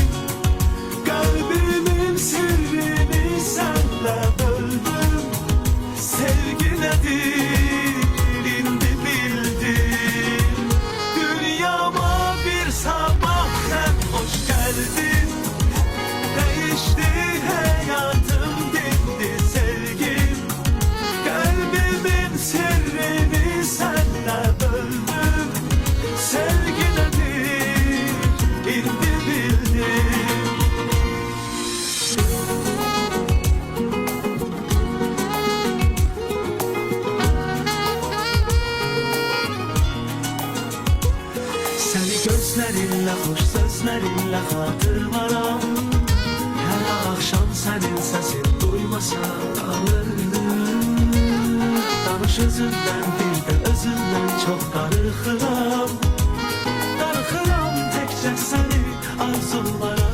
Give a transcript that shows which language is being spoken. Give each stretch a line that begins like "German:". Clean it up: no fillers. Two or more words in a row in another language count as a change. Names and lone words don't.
Azerbaijani: Qəlbimin sirrini sənlə böldüm. Sevgi nədir, indi bildim. Dünyama bir sabah sən xoş gəldin.
Turkish: Değişti hayatım, dindi sevgim. Kalbimin sirrini senle böldüm. Sevgi nedir, indi bildim. Seni gözlerinle, hoş sözlerinle hatırlarım. Her akşam senin sesin duymasam kalırdım.
Azerbaijani: Danış özünden bir de özünden çok darıxıram. Darıxıram təkcə səni arzulara.